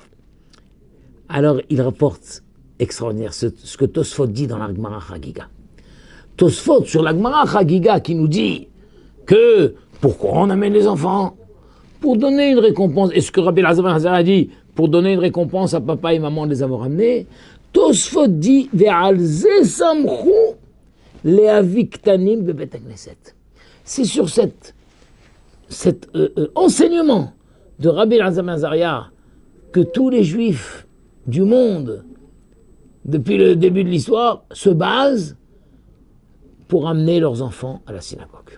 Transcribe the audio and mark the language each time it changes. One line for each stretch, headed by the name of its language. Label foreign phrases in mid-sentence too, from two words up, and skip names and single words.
French: Alors il rapporte extraordinaire ce que Tosfot dit dans la Gemara Chagiga. Tosfot sur la Gemara Chagiga qui nous dit que pourquoi on amène les enfants? Pour donner une récompense. Et ce que Rabbi Elazar ben Azaria a dit, pour donner une récompense à papa et maman de les avoir amenés, Tosfot dit
Hebrew: ועל זה סמכו להביא קטנים בבית הכנסת.
French: C'est sur cet enseignement de Rabbi Elazar ben Azaria que tous les juifs du monde, depuis le début de l'histoire, se basent pour amener leurs enfants à la synagogue.